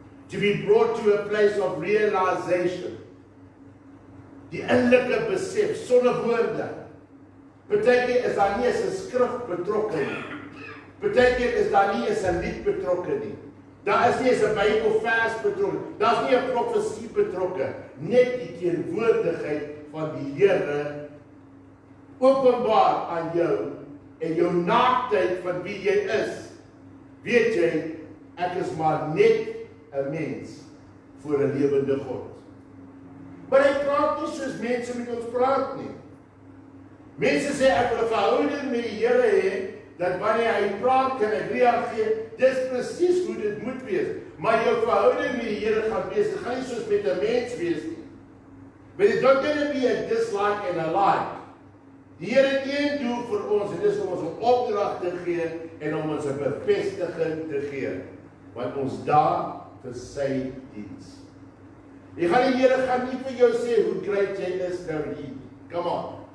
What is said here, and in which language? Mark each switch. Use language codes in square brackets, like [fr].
[en] To be brought to a place of realization. [af] Die innerlike besef, sonder woorde. Partykeer is daar nie eens 'n skrif betrokke nie. Partykeer is daar nie eens 'n lied betrokke nie. Daar is nie eens 'n Bybelvers betrokke. Daar's nie 'n profesie betrokke. Net die teenwoordigheid van die Here openbaar aan jou en jou naaktheid van wie jy is. Weet jy, ek is maar net 'n mens voor 'n lewende God. Maar hy praat nie soos mense met ons praat nie. Mense sê ek wil 'n verhouding met die Here hê, dat wanneer hy praat kan ek reageer. Dis presies hoe dit moet wees. Maar jou verhouding met die Here gaan wees, dit gaan nie soos met 'n mens wees nie. [en] But it's not going to be a dislike and a like. [af] Die Here het een doel vir ons en dis om ons 'n opdrag te gee en om ons 'n bevestiging te gee. Want ons daar vir sy diens. Die Here gaan nie vir jou sê hoe great jy is nou hier. [en] Come on.